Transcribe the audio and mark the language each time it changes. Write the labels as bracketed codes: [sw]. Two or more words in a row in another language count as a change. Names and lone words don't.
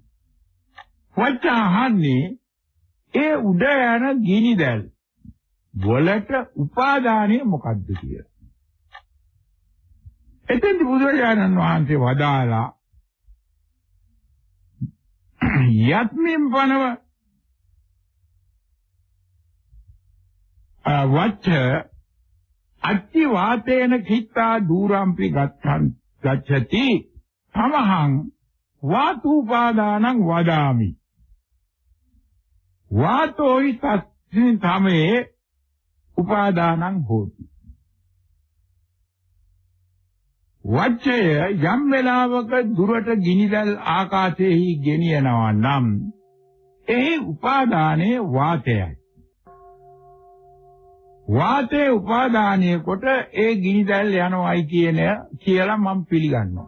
[si] වචාහන්නේ ඒ උඩ යන ගිනිදල් වලට උපාදානය මොකද්ද කියලා. එතෙන්දී බුදුරජාණන් වහන්සේ වදාලා [pi] යත්මින් පනව වච්ච අච්චි වාතේන කිත්තා දූරම්පි ගච්ඡති තමහං වාතුපාදානං වදාමි වාතෝයි තස්මින් තමේ උපාදානං හෝති. [si] වච්චය යම් වෙලාවක දුරට ගිනිදල් ආකාශයෙහි ගෙනියනවා නම් එහි උපාදානයේ වාතයයි. වාතයේ උපාදානය කොට ඒ ගිනිදැල් යනවායි කියලා මම පිළිගන්නවා.